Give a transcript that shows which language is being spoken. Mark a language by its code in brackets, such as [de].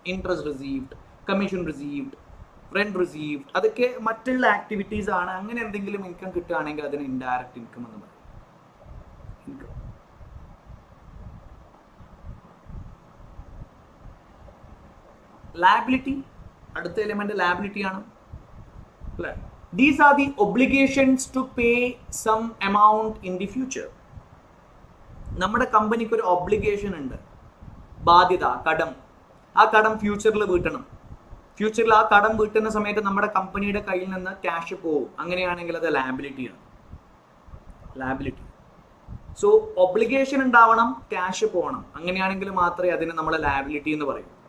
[ml] Interest received, commission received, rent received, അതൊക്കെ മറ്റുള്ള activities ആണ്. അങ്ങനെ എന്തെങ്കിലും ഇൻകം കിട്ടുകയാണെങ്കിൽ അതിന് ഇൻഡയറക്റ്റ് ഇൻകം എന്ന് പറയും. ഇൻകം. ലാബിലിറ്റി, അടുത്ത എലിമെന്റ് ലാബിലിറ്റി ആണ് അല്ലേ? [en] These are the obligations to pay some amount in the future. [ml] നമ്മുടെ കമ്പനിക്ക് ഒരു ഒബ്ലിഗേഷൻ ഉണ്ട്, ബാധ്യത, കടം. ആ കടം ഫ്യൂച്ചറിൽ വീട്ടണം. ഫ്യൂച്ചറിൽ ആ കടം വീട്ടുന്ന സമയത്ത് നമ്മുടെ കമ്പനിയുടെ കയ്യിൽ നിന്ന് ക്യാഷ് പോകും. അങ്ങനെയാണെങ്കിൽ അത് ലാബിലിറ്റിയാണ്. ലാബിലിറ്റി. സോ ഒബ്ലിഗേഷൻ ഉണ്ടാവണം, ക്യാഷ് പോകണം. അങ്ങനെയാണെങ്കിൽ മാത്രമേ അതിന് നമ്മൾ ലാബിലിറ്റി എന്ന് പറയൂ.